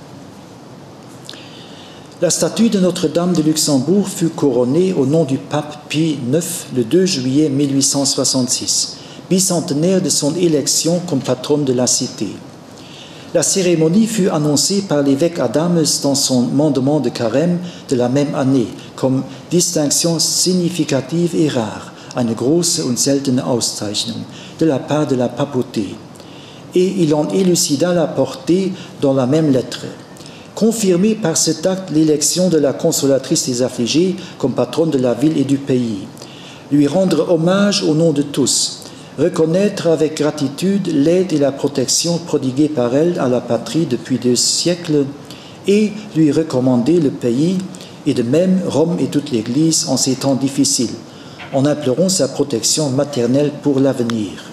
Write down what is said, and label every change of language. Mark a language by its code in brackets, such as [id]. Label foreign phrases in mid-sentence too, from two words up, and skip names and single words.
[fr] La statue de Notre-Dame de Luxembourg fut couronnée au nom du pape Pie IX le 2 juillet 1866, bicentenaire de son élection comme patronne de la cité. La cérémonie fut annoncée par l'évêque Adams dans son mandement de carême de la même année, comme distinction significative et rare, [de] eine große und seltene Auszeichnung, [fr] de la part de la papauté. Et il en élucida la portée dans la même lettre. Confirmer par cet acte l'élection de la consolatrice des affligés comme patronne de la ville et du pays. Lui rendre hommage au nom de tous. Reconnaître avec gratitude l'aide et la protection prodiguées par elle à la patrie depuis 2 siècles et lui recommander le pays et de même Rome et toute l'Église en ces temps difficiles, en implorant sa protection maternelle pour l'avenir.